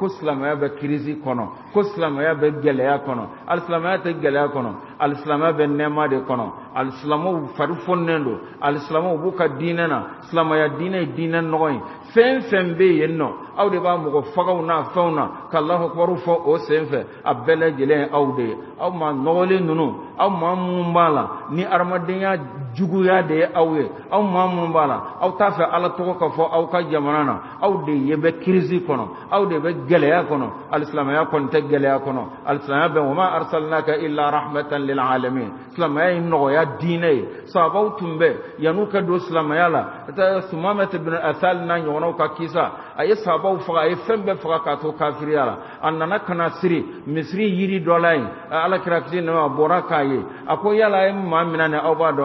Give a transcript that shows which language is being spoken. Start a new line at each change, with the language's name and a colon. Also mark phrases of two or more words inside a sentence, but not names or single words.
Bambara: silamɛya bɛ crise kɔnɔ ko silamɛya bɛ gɛlɛya kɔnɔ alisilamɛya tɛ gɛlɛya kɔnɔ alisilamɛya bɛ nɛɛma de kɔnɔ alisilamɛw fari fonnen don alisilamɛw b'u ka diinɛ na silamɛya diinɛ ye diinɛ nɔgɔ ye fɛn fɛn bɛ yen nɔ aw de b'a mɔgɔ fagaw n'a fɛnw na ka
Arabic: الله أكبر
Bambara: fɔ o sen fɛ a bɛɛ lajɛlen ye aw de ye aw maa nɔgɔlen ninnu aw maa minnu b'a la ni adamadenya juguya de ye aw ye aw maa minnu b'a la aw t'a fɛ Ala tɔgɔ ka fɔ aw ka jamana na aw de ye bɛ crise kɔnɔ aw de bɛ gɛlɛya kɔnɔ alisilamɛya kɔni tɛ gɛlɛya kɔnɔ alisilamɛya bɛ
Arabic: وما أرسلناك إلا رحمة للعالمين
Bambara: silamɛya ye nɔgɔya diinɛ ye sahabaw tun bɛ yan'u ka don silamɛya la Sumamata ibn Athal n'a ɲɔgɔnnaw ka kisa a ye sahabaw faga a ye fɛn bɛɛ faga k'a to kafiriya la a nana ka na siri misiri yiri dɔ la yen alakira kisi nɛma a bɔra k'a ye a ko yala a ye maa mina ni aw b'a dɔn